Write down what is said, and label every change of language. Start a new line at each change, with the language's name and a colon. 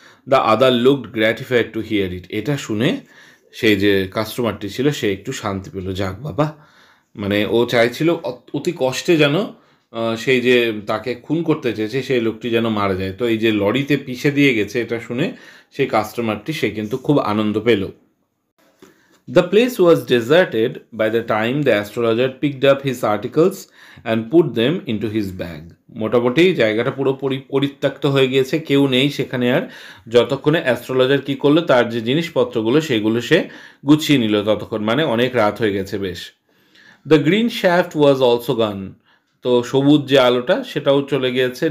English: the other looked gratified to hear it,
Bangla: এটা শুনে সেই যে কাস্টমারটি ছিল সে একটু শান্তি পেল, যাক বাবা, মানে ও চাইছিল অতি কষ্টে যেন সেই যে তাকে খুন করতে চেয়েছে সেই লোকটি যেন মারা যায়, তো এই যে লরিতে পিষে দিয়ে গেছে এটা শুনে সেই কাস্টমারটি সে কিন্তু খুব আনন্দ পেল।
English: The place was deserted by the time the astrologer picked up his articles and put them into his bag.
Bangla: মোটামুটি জায়গাটা পুরো পরিত্যক্ত হয়ে গিয়েছে, কেউ নেই সেখানে আর, যতক্ষণে অ্যাস্ট্রোলজার কী করলো, তার যে জিনিসপত্রগুলো সেগুলো সে গুছিয়ে নিল, ততক্ষণ মানে অনেক রাত হয়ে গেছে বেশ।
English: the green shaft was also gone,
Bangla: তো সবুজ যে আলোটা সেটাও চলে গিয়েছে।